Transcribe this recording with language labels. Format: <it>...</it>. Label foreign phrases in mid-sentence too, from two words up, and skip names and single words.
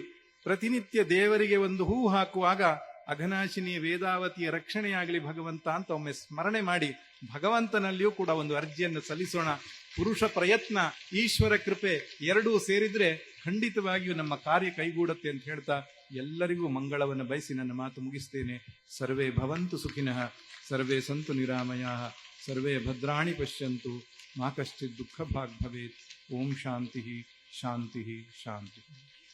<kn>ಪ್ರತಿನಿತ್ಯ ದೇವರಿಗೆ ಒಂದು ಹೂ ಹಾಕುವಾಗ ಅಘನಾಶಿನಿ ವೇದಾವತಿಯ ರಕ್ಷಣೆಯಾಗಲಿ ಭಗವಂತ ಅಂತ ಒಮ್ಮೆ ಸ್ಮರಣೆ ಮಾಡಿ ಭಗವಂತನಲ್ಲಿಯೂ ಕೂಡ ಒಂದು ಅರ್ಜಿಯನ್ನು ಸಲ್ಲಿಸೋಣ. ಪುರುಷ ಪ್ರಯತ್ನ, ಈಶ್ವರ ಕೃಪೆ ಎರಡೂ ಸೇರಿದ್ರೆ ಖಂಡಿತವಾಗಿಯೂ ನಮ್ಮ ಕಾರ್ಯ ಕೈಗೂಡುತ್ತೆ ಅಂತ ಹೇಳ್ತಾ ಎಲ್ಲರಿಗೂ ಮಂಗಳವನ್ನು ಬಯಸಿ ನನ್ನ ಮಾತು ಮುಗಿಸ್ತೇನೆ.</kn> <sa>ಸರ್ವೇ ಭವಂತು ಸುಖಿನಃ, ಸರ್ವೇ ಸಂತು ನಿರಾಮಯಾಃ, ಸರ್ವೇ ಭದ್ರಾಣಿ ಪಶ್ಯಂತು, ಮಾ ಕಶ್ಚಿತ್ ದುಃಖ ಭಾಗ್ ಭವೇತ್. ಓಂ ಶಾಂತಿ ಶಾಂತಿ ಶಾಂತಿ.</sa>